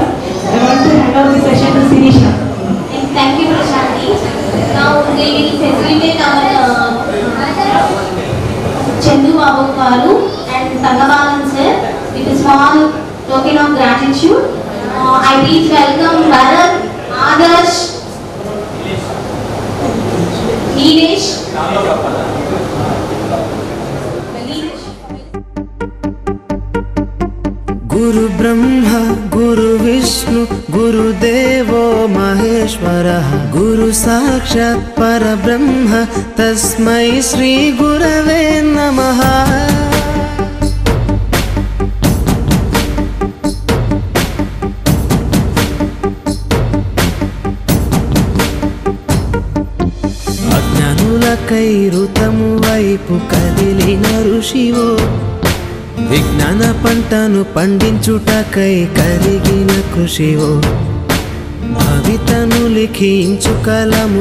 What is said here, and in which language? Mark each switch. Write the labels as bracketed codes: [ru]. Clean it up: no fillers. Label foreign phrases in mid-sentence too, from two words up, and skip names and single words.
[en] I want to hand over the session to Sirisha. Thank you Prashanti. Now they will facilitate our Chandu Babu Garu and Tangabalan sir with a small token of gratitude. I please welcome Bharat, Adarsh, Nilesh. [sa] गुरु ब्रह्मा गुरु विष्णु गुरुदेवो महेश्वरः गुरु साक्षात् परब्रह्म तस्मै श्री गुरवे नमः కైరుతము [te] వైపు కదిలిన ఋషివో విజ్ఞాన పంటను పండించుటకై కరిగిన కృషివో భవితను లిఖించు కలము